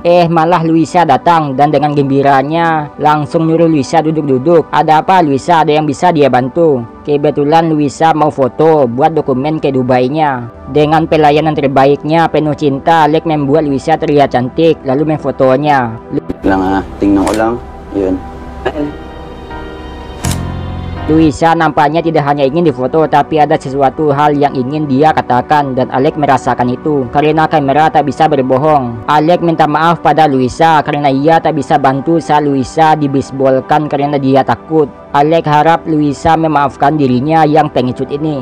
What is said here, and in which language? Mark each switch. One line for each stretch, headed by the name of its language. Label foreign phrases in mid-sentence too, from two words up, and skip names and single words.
Indonesian: Malah Luisa datang dan dengan gembiranya langsung nyuruh Luisa duduk-duduk. Ada apa Luisa? Ada yang bisa dia bantu? Kebetulan Luisa mau foto buat dokumen ke Dubai-nya. Dengan pelayanan terbaiknya penuh cinta, Alec membuat Luisa terlihat cantik lalu memfotonya.
Filipino: Tingnan ko lang. Yun.
Indonesian: Luisa nampaknya tidak hanya ingin difoto, tapi ada sesuatu hal yang ingin dia katakan, dan Alec merasakan itu karena kamera tak bisa berbohong. Alec minta maaf pada Luisa karena ia tak bisa bantu saat Luisa dibisbolkan karena dia takut. Alec harap Luisa memaafkan dirinya yang pengecut ini.